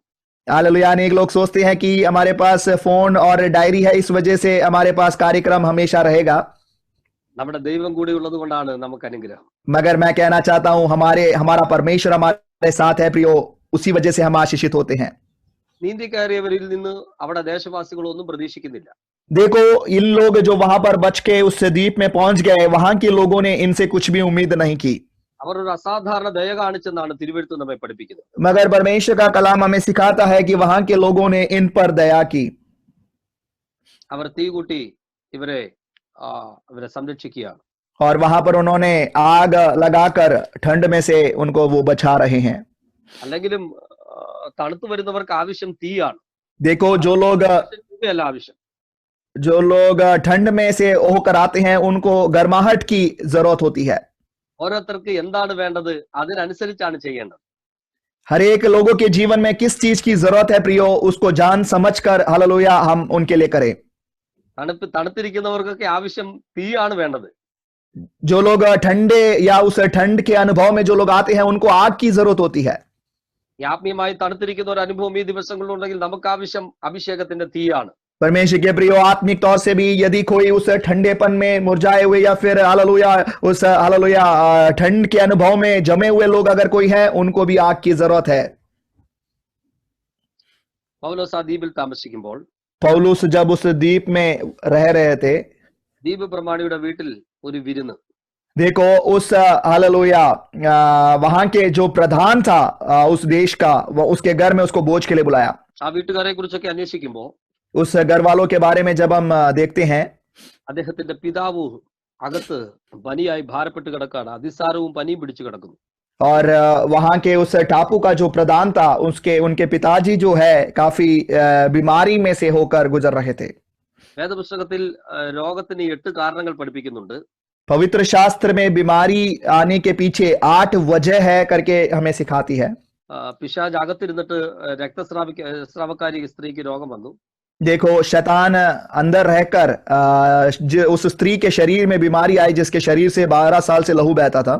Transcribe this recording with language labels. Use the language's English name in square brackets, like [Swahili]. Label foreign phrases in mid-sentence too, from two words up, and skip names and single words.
[Hindi] हालेलुया। अनेक लोग सोचते हैं कि हमारे पास फोन और डायरी है, इस वजह से हमारे पास कार्यक्रम हमेशा रहेगा। [Malayalam] നമ്മുടെ ദൈവം കൂടി ഉള്ളത് കൊണ്ടാണ് നമുക്ക് അനുഗ്രഹം. [Hindi] मगर मैं कहना चाहता हूं हमारा परमेश्वर हमारे साथ है प्रियो, उसी वजह से हम आशीषित होते हैं। [Malayalam] നീന്തി കയറിയവരിൽ നിന്ന് അവിടെ ദേശവാസികളൊന്നും പ്രതീക്ഷിക്കുന്നില്ല. [Hindi] देखो इन लोग जो वहां पर बच के उस द्वीप में पहुंच गए, वहां के लोगों ने इनसे कुछ भी उम्मीद नहीं की। [Malayalam] അവർ ഒരു അസാധാരണ ദയ കാണിച്ചെന്നാണ് തിരുവെഴുത്ത് നമ്മെ പഠിപ്പിക്കുന്നത്. [Hindi] मगर परमेश्वर का कलाम हमें सिखाता है कि वहां के लोगों ने इन पर दया की। [Malayalam] അവർ തീ കൂട്ടി ഇവരെ സംരക്ഷിക്കുകയാണ്. [Hindi] और वहां पर उन्होंने आग लगाकर ठंड में से उनको वो बचा रहे हैं। [Malayalam] അല്ലെങ്കിലും തണുത്തു വരുന്നവർക്ക് ആവശ്യം തീയാണ്. [Hindi] देखो [Malayalam] ആവശ്യം [Hindi] जो लोग ठंड में से होकर आते हैं उनको गर्माहट की जरूरत होती है। [Malayalam] ഓരോരുത്തർക്ക് എന്താണ് വേണ്ടത് അതിനനുസരിച്ചാണ് ചെയ്യേണ്ടത്. [Hindi] हर एक लोगों के जीवन में किस चीज की जरूरत है प्रियो, उसको जान समझकर हालेलुया हम उनके लिए करें। [Malayalam] തണുത്തിരിക്കുന്നവർക്കൊക്കെ ആവശ്യം തീയാണ് വേണ്ടത്. [Hindi] जो लोग ठंडे या उस ठंड के अनुभव में जो लोग आते हैं उनको आग की जरूरत होती है। [Malayalam] ആത്മീയമായി തണുത്തിരിക്കുന്ന ഒരു അനുഭവം ഈ ദിവസങ്ങളിലുണ്ടെങ്കിൽ നമുക്ക് ആവശ്യം അഭിഷേകത്തിന്റെ തീയാണ്. [Hindi] परमेश्वर के प्रियो आत्मिक तौर से भी यदि कोई उस ठंडेपन में मुरझाए हुए या फिर हालेलुया ठंड के अनुभव में जमे हुए लोग अगर कोई है, उनको भी आग की जरूरत है। [Malayalam] പൗലോസ് ആ ദ്വീപിൽ താമസിക്കുമ്പോൾ [Hindi] पौलुस जब उस द्वीप में रह रहे थे, [Malayalam] ദ്വീപ് പ്രമാണിയുടെ വീട്ടിൽ ഒരു വിരുന്ന്. [Hindi] देखो उस हालेलुया वहां के जो प्रधान था उस देश का, वो उसके घर में उसको भोज के लिए बुलाया। [Malayalam] ആ വീട്ടുകാരെ കുറിച്ചൊക്കെ അന്വേഷിക്കുമ്പോൾ [Hindi] उस घर वालों के बारे में जब हम देखते हैं, [Malayalam] അദ്ദേഹത്തിന്റെ പിതാവ് അകത്ത് പനിയായി ഭാരപ്പെട്ട് കിടക്കാണ്. അതിസാരവും പനിയും പിടിച്ചു കിടക്കുന്നു. [Hindi] और वहां के उस टापू का जो प्रधान था उनके पिताजी जो है काफी बीमारी में से होकर गुजर रहे थे। [Malayalam] വേദപുസ്തകത്തിൽ രോഗത്തിന് 8 കാരണങ്ങൾ പഠിപ്പിക്കുന്നുണ്ട്. [Hindi] पवित्र शास्त्र में बीमारी आने के पीछे 8 वजह है करके हमें सिखाती है. [Malayalam] പിശാച് അകത്തിരുന്നിട്ട് സ്രാവക്കാരി സ്ത്രീക്ക് രോഗം വന്നു. [Hindi] देखो शैतान अंदर रहकर उस स्त्री के शरीर में बीमारी आई जिसके शरीर से 12 साल से लहू बहता था.